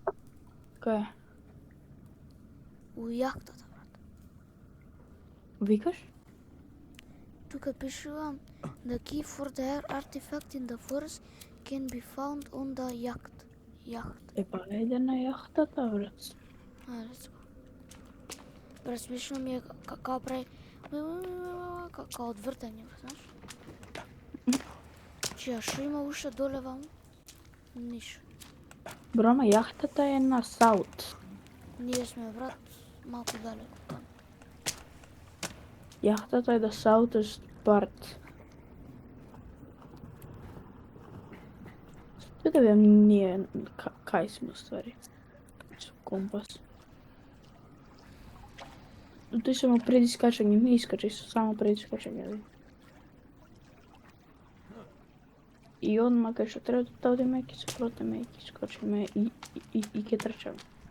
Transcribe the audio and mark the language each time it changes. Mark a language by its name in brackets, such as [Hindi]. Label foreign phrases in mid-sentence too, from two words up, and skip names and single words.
[Macedonian] Кај? У јахтата, брат. Викаш? Тука пишува [English] the key for the artifact in the forest can be found on the yacht. [Macedonian] Е, па ајде на јахтата, брат. Ајде, [English] let's go. [Macedonian] Брат, смешно ми е као прави... као одвртање, знаеш? Чија, шо има уште доле ваму? Ништо. Бро, ама јахтата е на саут. Ние сме, брат, малку далеко таму. Јахтата е [English] the southeast part. [Macedonian] Што да видам ние кај сме ствари? Со компас. Тој само пред искачање, не искачај, само пред искачање. И одма кај што треба да одиме, ќе се протеме и ќе искачиме и ќе трчаме.